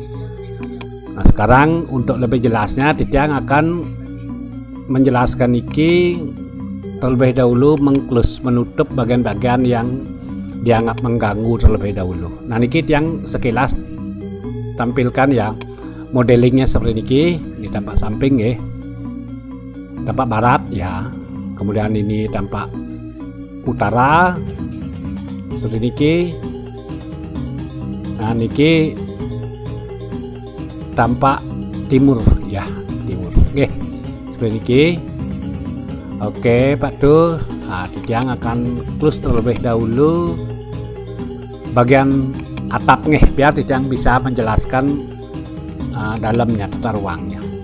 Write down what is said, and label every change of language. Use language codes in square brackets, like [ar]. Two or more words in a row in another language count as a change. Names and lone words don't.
[id] Nah, sekarang untuk lebih jelasnya Titiang akan menjelaskan iki terlebih dahulu menutup bagian-bagian yang dianggap mengganggu terlebih dahulu. Nah, niki yang sekilas tampilkan ya modelingnya seperti niki. Ini tampak samping ya, tampak barat ya, kemudian ini tampak utara seperti niki. Nah, niki tampak timur ya, timur oke, seperti niki. Oke Pak Duh. Nah, Titiang akan close terlebih dahulu bagian atap nih, biar Titiang bisa menjelaskan dalamnya, tata ruangnya.